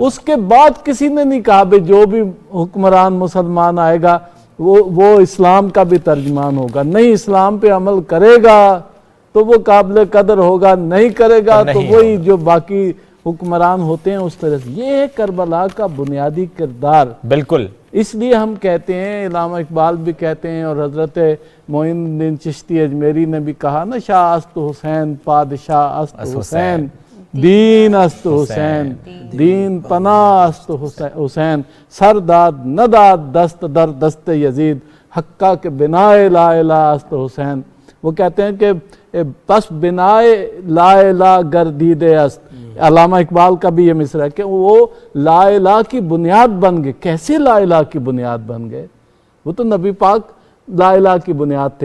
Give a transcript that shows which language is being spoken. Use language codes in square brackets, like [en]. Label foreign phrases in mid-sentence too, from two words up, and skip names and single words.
[ur] اس کے بعد کسی نے نہیں کہا کہ جو بھی حکمران مسلمان آئے گا وہ اسلام کا بھی ترجمان ہوگا، نہیں، اسلام پہ عمل کرے گا تو وہ قابل قدر ہوگا، نہیں کرے گا تو وہی جو باقی حکمران ہوتے ہیں اس طرح سے. یہ ہے کربلا کا بنیادی کردار. بالکل. اس لیے ہم کہتے ہیں، علامہ اقبال بھی کہتے ہیں اور حضرت معین الدین چشتی اجمیری نے بھی کہا نا، [fa] شاہ است حسین پادشاہ است حسین، دین است حسین دین پناہ است حسین، سر داد نداد دست در دست یزید، حقہ کے بنائے لا الہ است حسین. [ur] وہ کہتے ہیں کہ [fa] پس بنائے لا الہ گردیدے است. [ur] علامہ اقبال کا بھی یہ مصرع ہے کہ وہ [ar] لا الہ [ur] کی بنیاد بن گئے. کیسے [ar] لا الہ [ur] کی بنیاد بن گئے؟ وہ تو نبی پاک [ar] لا الہ [ur] کی بنیاد تھے.